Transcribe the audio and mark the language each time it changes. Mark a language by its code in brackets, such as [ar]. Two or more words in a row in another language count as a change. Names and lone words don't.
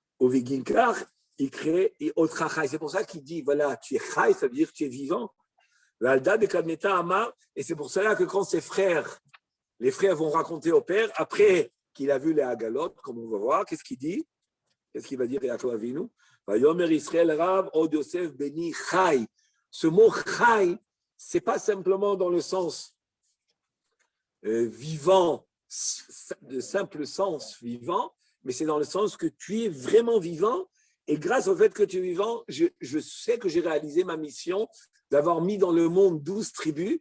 [fr] au Viginkar, il crée autre chai. C'est pour ça qu'il dit, voilà, tu es chai, ça veut dire que tu es vivant. Et c'est pour cela que quand ses frères, les frères vont raconter au père, après qu'il a vu les Agalotes, comme on va voir, qu'est-ce qu'il dit? Qu'est-ce qu'il va dire Yaakov Avinu? [he] ויאמר ישראל רב עוד יוסף בני חי. [fr] Ce mot chai, c'est pas simplement dans le sens vivant, de simple sens vivant, mais c'est dans le sens que tu es vraiment vivant. Et grâce au fait que tu es vivant, je sais que j'ai réalisé ma mission d'avoir mis dans le monde 12 tribus.